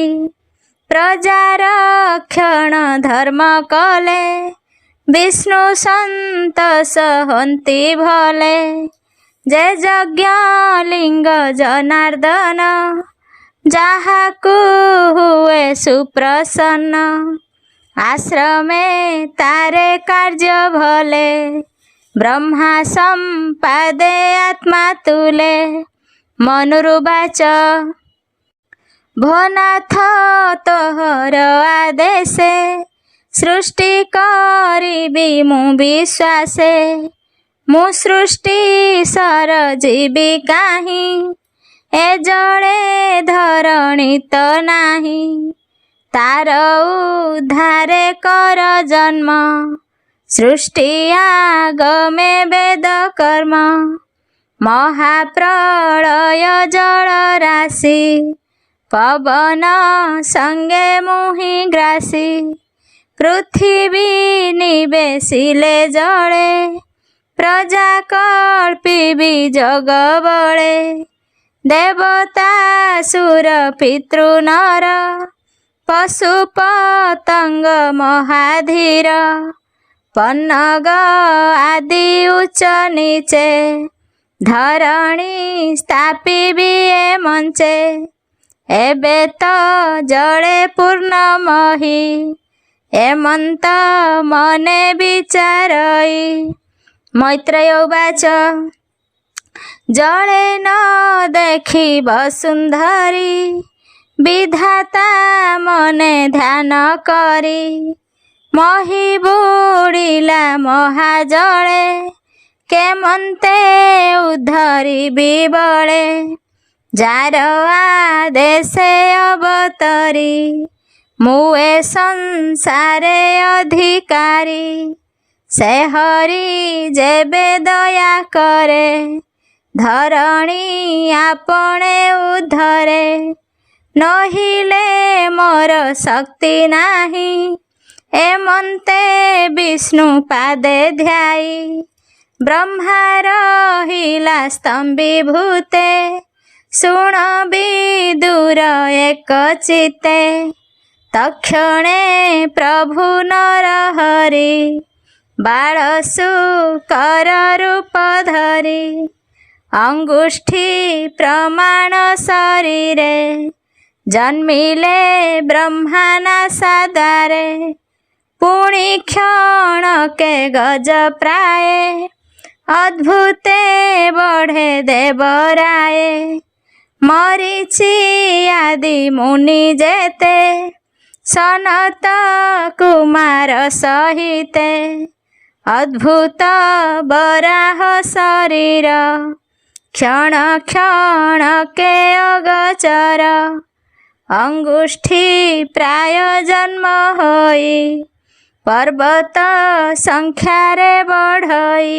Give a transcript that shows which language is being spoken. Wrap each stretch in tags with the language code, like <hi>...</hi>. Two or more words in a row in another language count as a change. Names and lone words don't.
<or>ପ୍ରଜାର କ୍ଷଣ ଧର୍ମ କଲେ ବିଷ୍ଣୁ ସନ୍ତୋଷ ହନ୍ତି ଭଲେ ଯେ ଯଜ୍ଞ ଲିଙ୍ଗ ଜନାର୍ଦ୍ଦନ ଯାହାକୁ ହୁଏ ସୁପ୍ରସନ୍ନ ଆଶ୍ରମେ ତାରେ କାର୍ଯ୍ୟ ଭଲେ, ବ୍ରହ୍ମା ସମ୍ପାଦେ ଆତ୍ମା ତୁଲେ। ମନୁରୁବାଚ ଭୋନାଥ ତୋହର ଆଦେଶେ, ସୃଷ୍ଟି କରିବି ମୁ ବିଶ୍ୱାସେ। ମୁ ସୃଷ୍ଟି ସରଜୀବୀ କାହି, ଏ ଜଡ଼େ ଧରଣୀ ତୋ ନାହୀ। ତାର ଉଦ୍ଧାରେ କର ଜନ୍ମ, ସୃଷ୍ଟି ଆଗମେ ବେଦ କର୍ମ। ମହାପ୍ରଲୟ ଜଲ ରାଶି, ପବନ ସଙ୍ଗେ ମୁହି ଗ୍ରାସୀ। ପୃଥ୍ୱୀ ନିବେଶିଲେ ଜଲେ, ପ୍ରଜା କଳ୍ପିବି ଜଗ ବଳେ। ଦେବତା ସୁର ପିତୃ ନର, ପଶୁ ପତଙ୍ଗ ମହାଧୀର। ପନ୍ନଗ ଆଦି ଉଚ୍ଚ ନୀଚେ, ଧରଣୀ ସ୍ଥାପିବି ଏ ମଞ୍ଚେ। ଏବେ ତୋ ଜଡ଼େ ପୂର୍ଣ୍ଣମହୀ, ଏମନ୍ତ ମନେ ବିଚାରଈ। ମୈତ୍ରେୟ ଉବାଚ ଜଡ଼େ ନ ଦେଖୀ ବସୁନ୍ଧରୀ, ବିଧାତା ମନେ ଧ୍ୟାନ କରୀ। ମହୀ ବୁଡ଼ିଲା ମହାଜଲେ, କେମନ୍ତେ ଉଦ୍ଧରୀ ବିବଲେ। ଯାର ଆଦେଶେ ଅବତରୀ, ମୁଏ ସଂସାରେ ଅଧିକାରୀ। ସେ ହରି ଯେବେ ଦୟା କରେ, ଧରଣୀ ଆପଣେ ଉଦ୍ଧରେ। ନହିଲେ ମୋର ଶକ୍ତି ନାହୀ, ଏମନ୍ତେ ବିଷ୍ଣୁ ପାଦେ ଧ୍ୟାଈ। ବ୍ରହ୍ମା ରହିଲା ସ୍ତମ୍ଭୀଭୂତେ, ଶୁଣ ବିଦୁର ଏକ ଚିତ୍ତେ। ତକ୍ଷଣେ ପ୍ରଭୁ ନରହରି, ବାଳଶୂକର ରୂପ ଧରୀ। ଅଙ୍ଗୁଷ୍ଠୀ ପ୍ରମାଣ ଶରୀରେ, ଜନ୍ମିଲେ ବ୍ରହ୍ମାନା ସାଦାରେ। ପୁଣୀ କ୍ଷଣକେ ଗଜ ପ୍ରାୟେ, ଅଦ୍ଭୁତେ ବଢ଼େ ଦେବରାୟେ। ମରୀଚି ଆଦି ମୁନି ଯେତେ, ସନତ କୁମାର ସହିତେ। ଅଦ୍ଭୁତ ବରାହ ଶରୀର, କ୍ଷଣ କ୍ଷଣ କେ ଅଗଚର। ଅଙ୍ଗୁଷ୍ଠୀ ପ୍ରାୟ ଜନ୍ମ ହୋଈ, ପର୍ବତ ସଂଖ୍ୟାରେ ବଢ଼ଈ।</or>